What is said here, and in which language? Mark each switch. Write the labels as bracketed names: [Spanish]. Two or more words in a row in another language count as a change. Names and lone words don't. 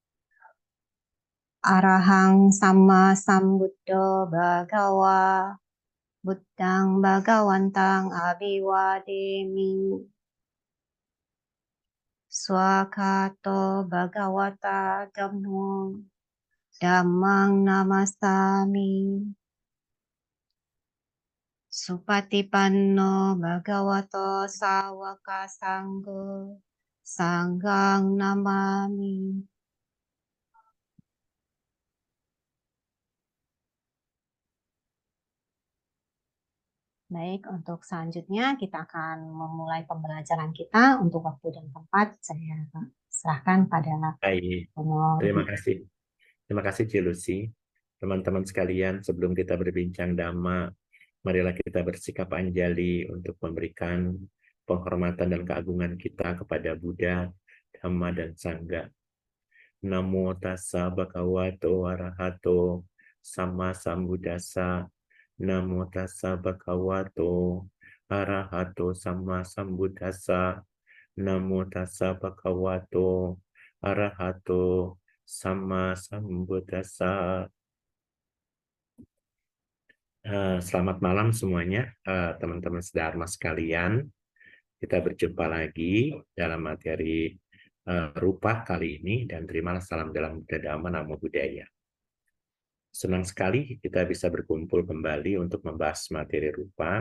[Pali] Arahang Sama Sambuddho Bhagawa Buddhang Bhagawantang Abhiwademi Swakato Bhagawata Dhammo Dhammang Namastami Supatipanno Bhagavato Sawaka Sanggo Sanghang Namami. [Indonesian] Baik, untuk selanjutnya kita akan memulai pembelajaran kita. Untuk waktu dan tempat saya serahkan pada Baik, Romo. terima kasih. Terima kasih, Cilusi. Teman-teman sekalian, sebelum kita berbincang Dhamma, marilah kita bersikap anjali untuk memberikan penghormatan dan keagungan kita kepada Buddha, Dhamma, dan Sangha. [Pali] Namo tassa bhagavato arahato sama sambuddhassa. Namo tassa bhagavato arahato sama sambuddhassa. Namo tassa bhagavato arahato sama sambuddhassa. [Indonesian] Selamat malam semuanya, teman-teman sedharma sekalian. Kita berjumpa lagi dalam materi rupa kali ini, dan terimalah salam dalam Buddha Dhamma [Pali] Namo Buddhaya. [Indonesian] Senang sekali kita bisa berkumpul kembali untuk membahas materi rupa.